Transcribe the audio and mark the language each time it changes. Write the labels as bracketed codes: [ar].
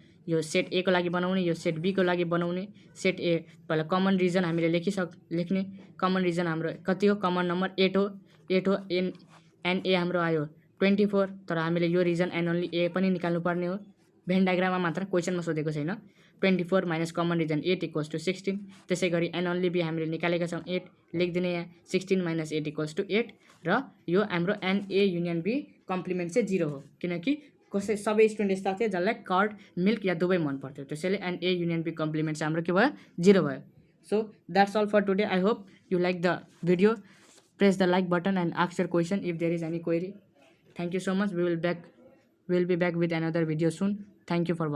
[ne] यो सेट ए को लागि बनाउने, यो सेट बी को लागि बनाउने। सेट ए पहिला कमन रिजन हामीले लेख्ने। कमन रिजन हाम्रो कति हो? कमन नम्बर 8 हो। 8 हो। एन ए हाम्रो आयो 24, तर हामीले यो रिजन एन्ड ओन्ली ए पनि निकाल्नु पर्ने हो। भेन डायग्राममा मात्र क्वेसनमा सोधेको छैन। 24 minus common reason 8 equals to 16। त्यसै गरी एन ओन्ली बी हामीले निकालेका छौँ 8, लेखिदिने यहाँ 16 माइनस 8 इक्वल्स टु 8। र यो हाम्रो N A union be complement चाहिँ 0 हो, किनकि सबै स्टुडेन्ट यस्ता थिए जसलाई कर्ड, मिल्क या दुवै मन पर्थ्यो। त्यसैले N A union be complement चाहिँ हाम्रो के भयो? 0 भयो। [en] So that's all for today. I hope you like the video. Press the like button and ask your question if there is any query. Thank you so much. We will be back with another video soon. Thank you for watching.